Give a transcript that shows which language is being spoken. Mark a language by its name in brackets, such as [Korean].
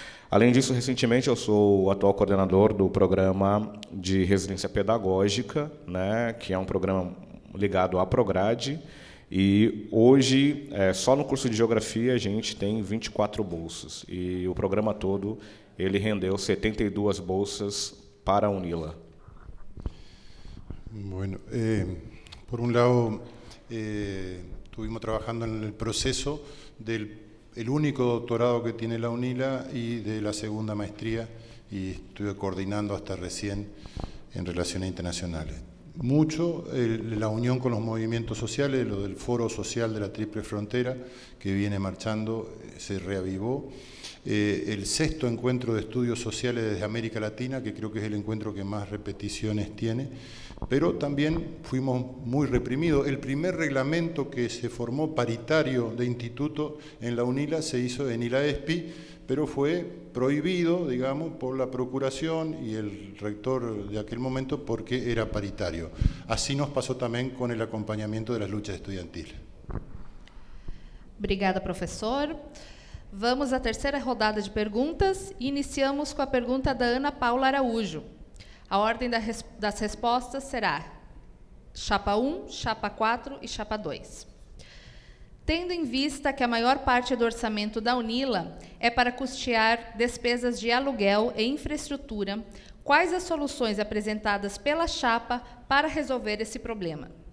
[Portuguese] Além disso, recentemente eu sou o atual coordenador do programa de residência pedagógica, né, que é um programa ligado à Prograde, e hoje, só no curso de Geografia, a gente tem 24 bolsas, e o programa todo ele rendeu 72 bolsas para a UNILA. [Spanish] Bueno, por un lado, estuvimos trabajando en el proceso del único doctorado que tiene la UNILA y de la segunda maestría, y estuve coordinando hasta recién en relaciones internacionales. Mucho la unión con los movimientos sociales, lo del Foro Social de la Triple Frontera, que viene marchando, se reavivó. el 6º encuentro de estudios sociales desde América Latina, que creo que es el encuentro que más repeticiones tiene, pero también fuimos muy reprimidos. El primer reglamento que se formó paritario de instituto en la UNILA se hizo en ILAESPI, pero fue prohibido, digamos, por la Procuración y el rector de aquel momento porque era paritario. Así nos pasó también con el acompañamiento de las luchas estudiantiles. [Portuguese] Obrigada, professor. Vamos à terceira rodada de perguntas e iniciamos com a pergunta da Ana Paula Araújo. A ordem das respostas será chapa 1, chapa 4 e chapa 2. Tendo em vista que a maior parte do orçamento da UNILA é para custear despesas de aluguel e infraestrutura, quais as soluções apresentadas pela chapa para resolver esse problema?